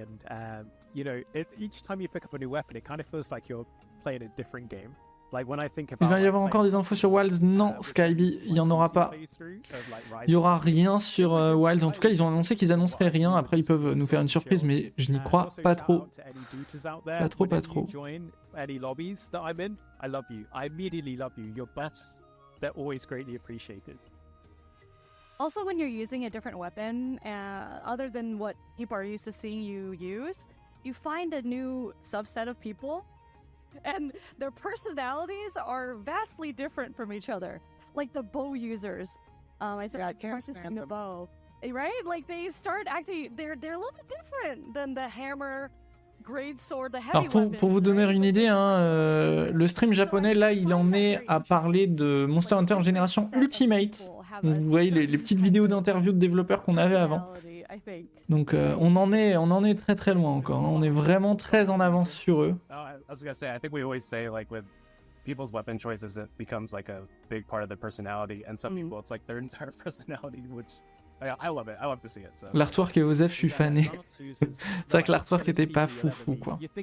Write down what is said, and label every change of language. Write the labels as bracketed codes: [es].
[en] And you know, each time you pick up a new weapon, it kind of feels like you're playing a different game. Like when I think about. [fr] Il va y avoir encore des infos sur Wilds? Non, Skyby, il y en aura pas. Il y aura rien sur Wilds. En tout cas, ils ont annoncé qu'ils annonceraient rien. Après, ils peuvent nous faire une surprise, mais je n'y crois pas trop. Pas trop. [en] Any lobbies that I'm in, I love you. I immediately love you. Your buffs, they're always greatly appreciated. Also, when you're using a different weapon, other than what people are used to seeing you use, you find a new subset of people, and their personalities are vastly different from each other. Like the bow users. I can't stand the bow. Right? Like they start acting, they're a little bit different than the hammer, great sword, the heavy [fr] Alors pour vous donner une idée, hein, le stream japonais, là, il en est à parler de Monster Hunter Génération Ultimate. Donc, vous voyez les petites vidéos d'interviews de développeurs qu'on avait avant. Donc on en est très loin encore. Hein. On est vraiment très en avance sur eux. [en] I was gonna say, I think we always say like with people's weapon choices, it becomes like a big part of their personality, and some people it's like their entire personality, which I love it. I love to see it. So. [fr] L'artwork et Osef, je suis fané. C'est vrai que l'artwork était pas foufou quoi.